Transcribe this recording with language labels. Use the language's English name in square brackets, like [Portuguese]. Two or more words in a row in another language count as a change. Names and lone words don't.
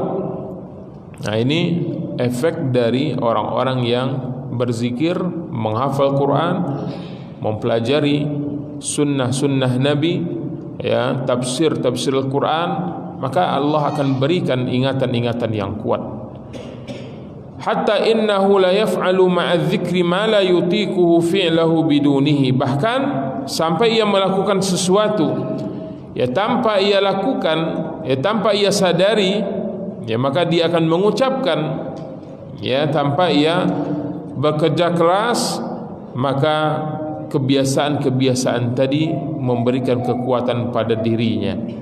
[Indonesian] Nah, ini efek dari orang-orang yang berzikir, menghafal Quran, mempelajari sunnah-sunnah Nabi, ya, tafsir Al-Quran, maka Allah akan berikan ingatan-ingatan yang kuat. [Arabic] حتى إنه لا يفعل مع ذكره ما لا يطيقه فعله بدونه. [Indonesian] Bahkan sampai ia melakukan sesuatu, ya, tanpa ia lakukan, ya, tanpa ia sadari, ya, maka dia akan mengucapkan, ya, tanpa ia bekerja keras, maka kebiasaan-kebiasaan tadi memberikan kekuatan pada dirinya.